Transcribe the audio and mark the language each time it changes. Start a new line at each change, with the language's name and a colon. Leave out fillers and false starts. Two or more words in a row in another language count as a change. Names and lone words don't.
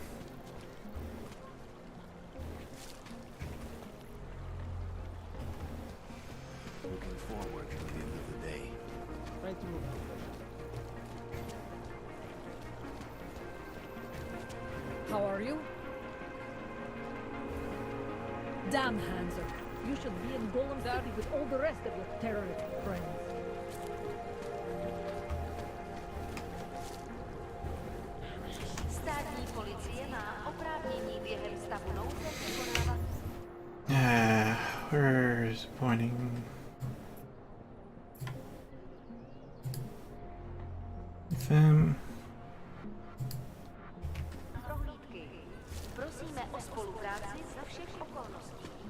English: Looking forward to the end of the day. Try to move. How are you? Damn handsome. You should be in Golem City with all the rest of your terrorist friends.
Czech: Státní policie má oprávnění během stavu nouze vykonávat.
English: Where is it pointing? Them.
Czech: Prohlídky. Prosíme o spolupráci za všech okolností.